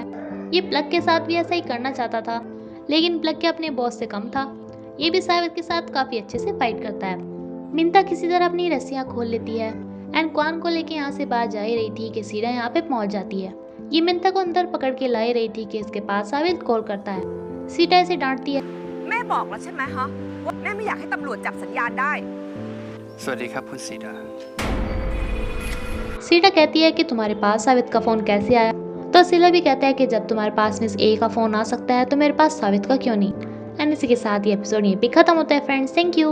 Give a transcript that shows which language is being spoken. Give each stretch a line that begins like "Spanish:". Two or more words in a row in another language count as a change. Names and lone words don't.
Hindi: ये प्लग के साथ भी ऐसा ही करना चाहता था, लेकिन प्लग के अपने बॉस से कम था। ये भी सावित के साथ काफ़ी अच्छे से फाइट करता है। मिंता किसी तरह अपनी रस्सियाँ खोल लेती है एंड क्वान को लेके यहाँ से बाहर जा ही रही थी कि सीडा यहाँ पे पहुँच जाती है। ये मिंता को अंदर पकड़ के ला ही रही थी कि इसके पास सावित कॉल करता है। सीडा इसे डांटती है।
Thai: แม่บอกแล้วใช่ไหมฮะว่าแม่ไม่อยากให้ตำรวจจับสัญญาณได้ สวัสดีครับคุณสีดา
Hindi: सीडा कहती है कि तुम्हारे पास सावित का फ़ोन कैसे आया। तो सिला भी कहता है कि जब तुम्हारे पास मिस ए का फ़ोन आ सकता है तो मेरे पास सावित का क्यों नहीं। एंड इसी के साथ ये एपिसोड यहीं पे खत्म होता है फ्रेंड्स।
English: thank you.